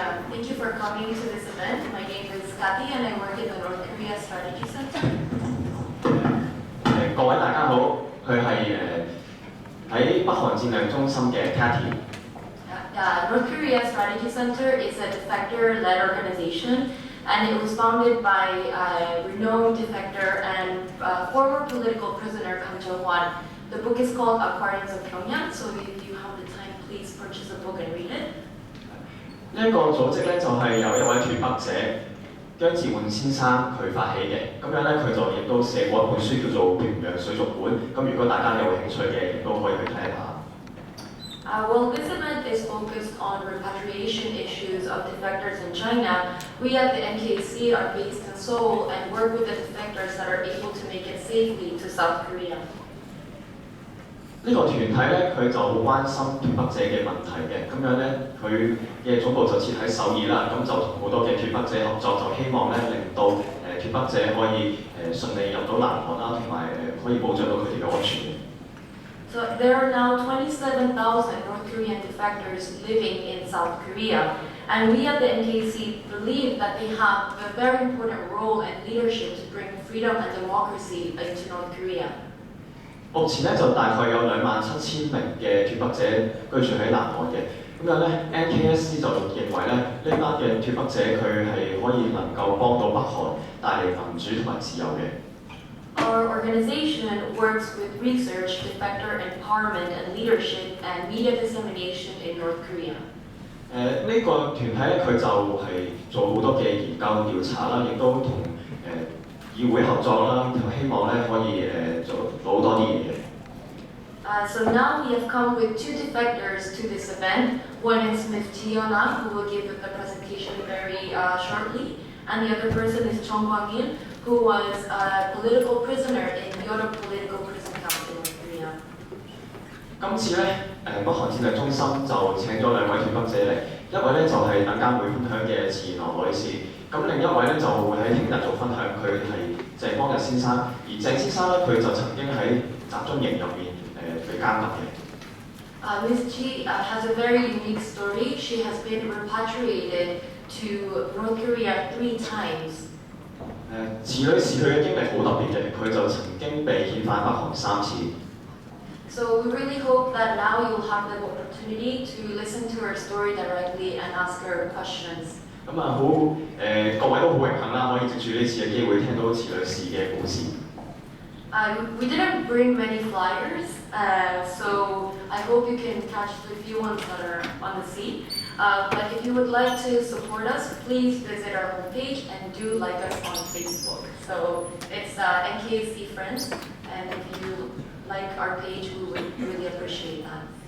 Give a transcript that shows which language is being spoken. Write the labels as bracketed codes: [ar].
[en] Thank you for coming to this event. My name is Kathy and I work in the North Korea Strategy Center. [yue] 各位大家好，佢係喺北韓戰略中心嘅 Kathy。 [en] North Korea Strategy Center is a defector-led organization, and it was founded by renowned defector and former political prisoner Kang Jong-hwan. The book is called Aquariums of Pyongyang, so if you have the time, please purchase a book and read it. [yue] 呢一個組織咧就係由一位脫北者姜志滿先生佢發起嘅，咁樣咧佢就亦都寫過一本書叫做《平壤水族館》，咁如果大家有興趣嘅，亦都可以去睇一下。 [en] Well, this event is focused on repatriation issues of defectors in China. We at the NKC are based in Seoul and work with the defectors that are able to make it safely to South Korea. [yue] 呢個團體咧，佢就好關心脫北者嘅問題嘅，咁樣咧，佢嘅總部就設喺首爾啦，咁就同好多嘅脫北者合作，就希望咧令到脫北者可以順利入到南韓啦，同埋可以保障到佢哋嘅安全。 [en] So there are now 27,000 North Korean defectors living in South Korea, and we at the NKC believe that they have a very important role and leadership to bring freedom and democracy into North Korea. [yue] 目前咧就大概有27,000名嘅脫北者居住喺南韓嘅，咁樣咧 NKSC 就認為咧呢班嘅脫北者佢係可以能夠幫到北韓帶嚟民主同埋自由嘅。 [en] Our organization works with research, defector empowerment and leadership, and media dissemination in North Korea. [yue] 呢個團體咧佢就係做好多嘅研究調查啦，亦都同議會合作啦，就希望咧可以做好多啲嘢嘅。 [en] So now we have come with two defectors to this event. One is Ms. Jiona, who will give the presentation very shortly, and the other person is Chong Kwang-il, who was a political prisoner in Yoro Political Prison Camp in North Korea. [yue] 今次咧北韓戰略中心就請咗兩位脫北者嚟，一位咧就係等間會分享嘅池原來女士，咁另一位咧就會喺聽日做分享，佢係鄭光日先生，而鄭先生咧佢就曾經喺集中營入面被監禁嘅。 [en] Ms. Ji has a very unique story. She has been repatriated to North Korea 3 times. [yue] 池女士佢嘅經歷好特別嘅，佢就曾經被遣返北韓3次。 [en] So we really hope that now you'll have the opportunity to listen to her story directly and ask her questions. [yue] 咁啊各位都好榮幸啦，可以藉住呢次嘅機會聽到池女士嘅故事。 [en] We didn't bring many flyers, so I hope you can catch the few ones that are on the seat. But if you would like to support us, please visit our homepage and do like us on Facebook. So it's NKC Friends, and if you like our page, we would really appreciate that.